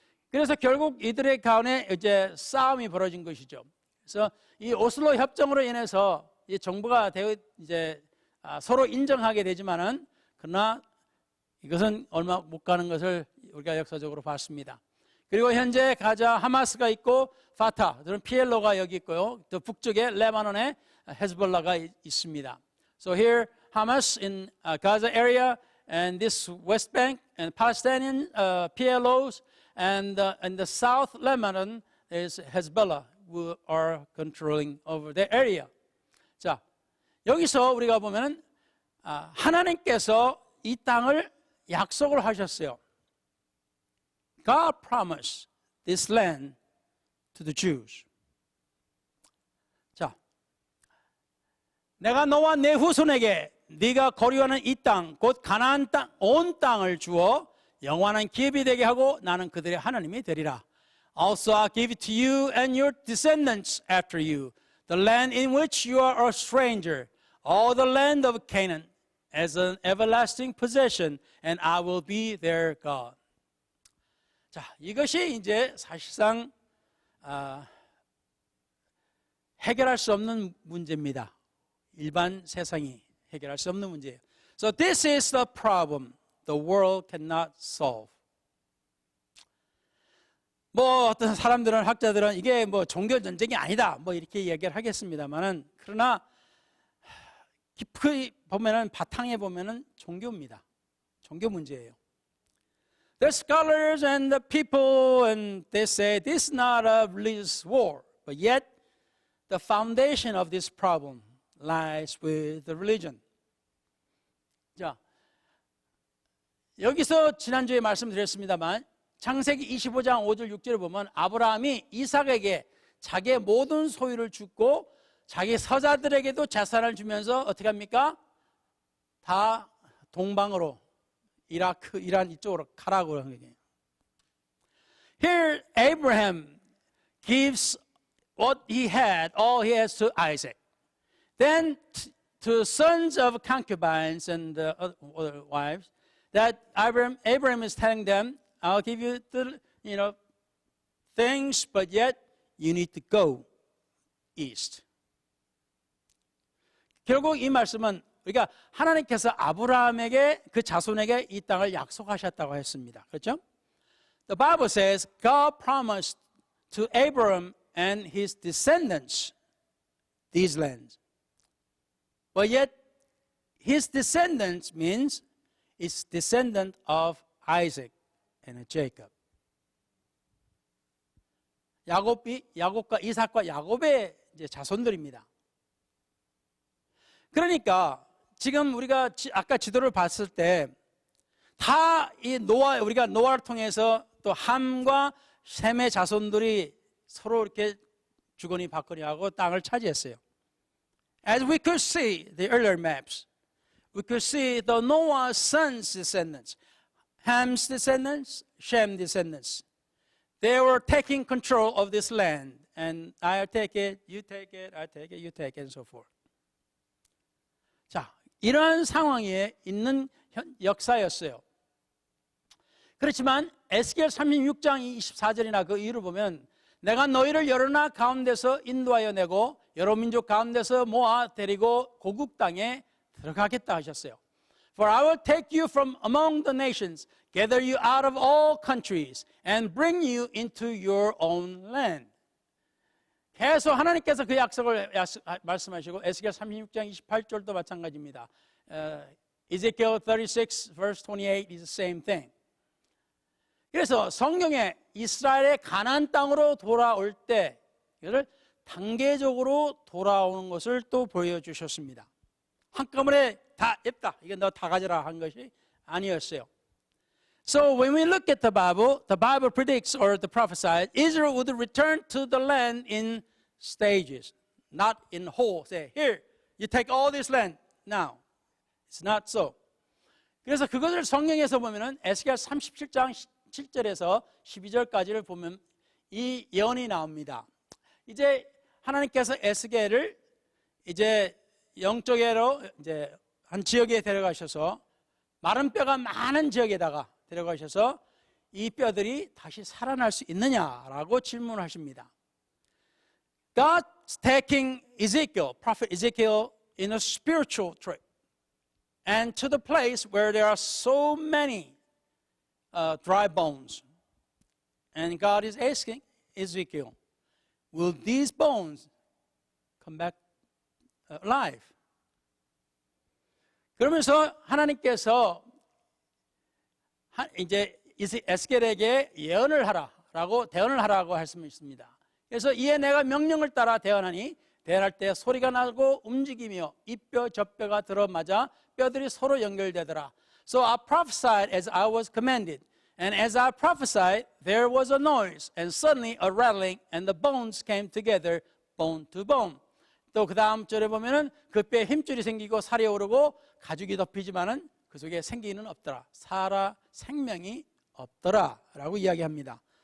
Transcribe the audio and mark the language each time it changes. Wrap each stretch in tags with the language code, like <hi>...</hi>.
<ko>그래서 결국 이들의 간에 이제 싸움이 벌어진 것이죠. 그래서 이 오슬로 협정으로 인해서 이 정부가 이제 서로 인정하게 되지만은 그러나 이것은 얼마 못 가는 것을 우리가 역사적으로 봤습니다. 그리고 현재 가자 하마스가 있고 파타, 그런 PLO가 여기 있고요. 또 북쪽에 레바논에 헤즈볼라가 있습니다.</ko> <en>So here Hamas in Gaza area and this West Bank and Palestinian PLOs and in the South Lebanon is Hezbollah who are controlling over the area.</en> <ko>자, 여기서 우리가 보면은 하나님께서 이 땅을 약속을 하셨어요.</ko> <en>God promised this land to the Jews.</en> <ko>자, 내가 너와 내 후손에게 네가 거류하는 이 땅, 곧 가나안 땅, 온 땅을 주어 영원한 기업이 되게 하고 나는 그들의 하나님이 되리라.</ko> <en>Also I give it to you and your descendants after you, the land in which you are a stranger, all the land of Canaan, as an everlasting possession, and I will be their God.</en> <ko>자, 이것이 이제 사실상 해결할 수 없는 문제입니다. 일반 세상이 해결할 수 없는 문제예요.</ko> <en>So this is the problem the world cannot solve.</en> <ko>뭐 어떤 사람들은 학자들은 이게 뭐 종교 전쟁이 아니다 뭐 이렇게 얘기를 하겠습니다만은 그러나 깊이 보면은 바탕에 보면은 종교입니다. 종교 문제예요.</ko> <en>The scholars and the people and they say this is not a religious war, but yet the foundation of this problem lies with the religion.</en> <ko>자, 여기서 지난주에 말씀드렸습니다만 창세기 25장 5절 6절을 보면 아브라함이 이삭에게 자기의 모든 소유를 주고 자기 서자들에게도 재산을 주면서 어떻게 합니까? 다 동방으로 이라크, 이란 이쪽으로 가라고 하는 거예요.</ko> <en>Here Abraham gives what he had, all he has to Isaac. Then to sons of concubines and other wives, that Abraham is telling them, I'll give you the, things, but yet you need to go east.</en> <ko>결국 이 말씀은 우리가 하나님께서 아브라함에게 그 자손에게 이 땅을 약속하셨다고 했습니다. 그렇죠?</ko> <en>The Bible says God promised to Abraham and his descendants these lands. But yet his descendants means it's descendant of Isaac and Jacob.</en> <ko>야곱과 이삭과 야곱의 이제 자손들입니다. 그러니까 지금 우리가 아까 지도를 봤을 때 다 이 우리가 노아를 통해서 또 함과 셈의 자손들이 서로 이렇게 주거니 받거니 하고 땅을 차지했어요.</ko> <en>As we could see the earlier maps, we could see the Noah's sons' descendants, Ham's descendants, Shem's descendants. They were taking control of this land, and I'll take it, you take it, I take it, you take it, and so forth.</en> <ko>자, 이러한 상황에 있는 역사였어요. 그렇지만 에스겔 36장 24절이나 그 이유를 보면 내가 너희를 여러 나라 가운데서 인도하여 내고 여러 민족 가운데서 모아 데리고 고국 땅에 들어가겠다 하셨어요.</ko> <en>For I will take you from among the nations, gather you out of all countries, and bring you into your own land.</en> <ko>계속 하나님께서 그 약속을 말씀하시고 에스겔 36장 28절도 마찬가지입니다.</ko> <en>Ezekiel 36 verse 28 is the same thing.</en> <ko>그래서 성경에 이스라엘의 가나안 땅으로 돌아올 때 이것을 단계적으로 돌아오는 것을 또 보여주셨습니다. 한꺼번에 다 앱다 이거 너 다 가져라 한 것이 아니었어요.</ko> <en>So when we look at the Bible predicts or the prophesied Israel would return to the land in stages, not in whole. Say, here, you take all this land now. It's not so.</en> <ko>그래서 그것을 성경에서 보면은 에스겔 37장 7절에서 12절까지를 보면 이 예언이 나옵니다. 이제 하나님께서 에스겔을 이제 영적으로 이제 한 지역에 데려가셔서 마른 뼈가 많은 지역에다가 데려가셔서 이 뼈들이 다시 살아날 수 있느냐라고 질문하십니다.</ko> <en>God's taking Ezekiel, prophet Ezekiel, in a spiritual trip, and to the place where there are so many dry bones, and God is asking Ezekiel, will these bones come back alive?</en> <ko>그러면서 하나님께서 이제 에스겔에게 예언을 하라라고 대언을 하라고 말씀했습니다. 그래서 이에 내가 명령을 따라 대언하니 대언할 때 소리가 나고 움직이며 이 뼈 저 뼈가 들어맞아 뼈들이 서로 연결되더라.</ko> <en>So I prophesied as I was commanded, and as I prophesied, there was a noise, and suddenly a rattling, and the bones came together, bone to bone.</en> <ko>또 그 다음 절에 보면은 그 뼈에 힘줄이 생기고 살이 오르고 가죽이 덮이지만은 그 속에 생기는 없더라. 생명이 없더라라고 이야기합니다.</ko>